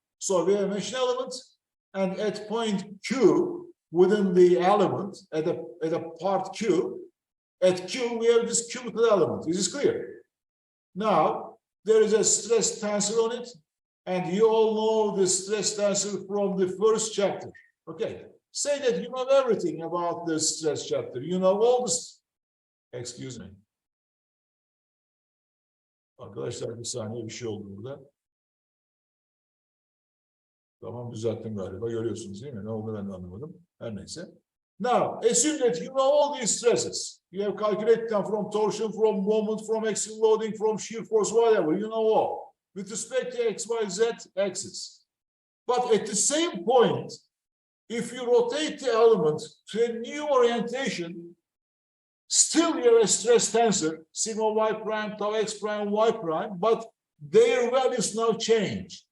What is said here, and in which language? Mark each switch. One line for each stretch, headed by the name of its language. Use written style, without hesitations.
English: So we have a meshing element, and at point Q within the element, at a part Q, at Q we have this cubical element. Is this clear? Now, there is a stress tensor on it, and you all know the stress tensor from the first chapter. Okay, say that you know everything about the stress chapter. You know all this. Excuse me.
Turkish: Arkadaşlar bir saniye, bir şey oldu burada. Tamam, düzelttim galiba. Görüyorsunuz değil mi? Ne oldu ben de anlamadım. Her neyse.
English: Now, assume that you know all these stresses. You have calculated them from torsion, from moment, from axial loading, from shear force, whatever. You know all. With respect to X, Y, Z axis. But at the same point, if you rotate the element to a new orientation, still you have a stress tensor, sigma Y prime, tau X prime, Y prime, but their values now change.